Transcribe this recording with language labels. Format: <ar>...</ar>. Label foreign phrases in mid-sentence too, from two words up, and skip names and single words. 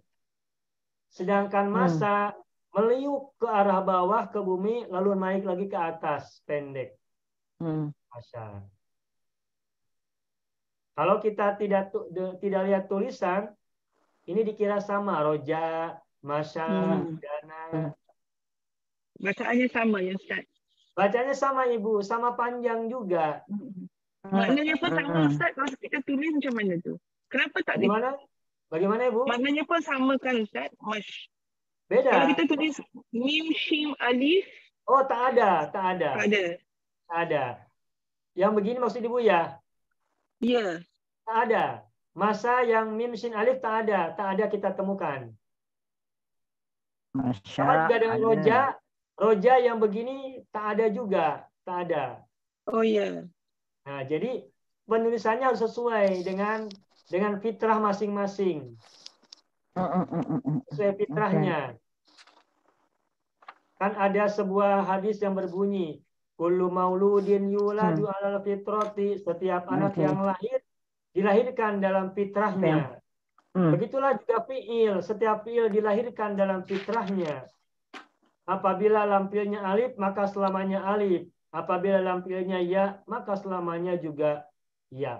<id>Sedangkan masa meliuk ke arah bawah ke bumi, lalu naik lagi ke atas, pendek. Masa. Kalau kita tidak lihat tulisan, ini dikira sama, roja, masa, dana.</id> <ms>Bacaannya sama ya Ustaz?</ms> <id>Bacanya sama Ibu, sama panjang juga.</id> <ms>Maknanya pun sama Ustaz, kalau kita tulis macam mana tu? Kenapa tak</ms> <id>Bagaimana Ibu?</id> <ms>Maknanya pun sama kan Ustaz?</ms> <id>Beda. Kalau kita tulis mim, shim, alif.</id> <ms>Oh, tak ada. Tak ada.</ms> <id>Yang begini maksud Ibu ya? Iya. Tak ada. Masa yang mim, shin, alif tak ada kita temukan. Sama juga dengan roja. Roja yang begini tak ada juga. Tak ada. Oh iya. Nah, jadi penulisannya harus sesuai dengan fitrah masing-masing. Sesuai fitrahnya. Kan ada sebuah hadis yang berbunyi,</id> <ar>كل مولود يولد على الفطرة,</ar> <id>setiap anak yang lahir dilahirkan dalam fitrahnya. Begitulah juga fiil, setiap fiil dilahirkan dalam fitrahnya. Apabila lampilnya alif, maka selamanya alif. Apabila lampilnya ya, maka selamanya juga ya.</id>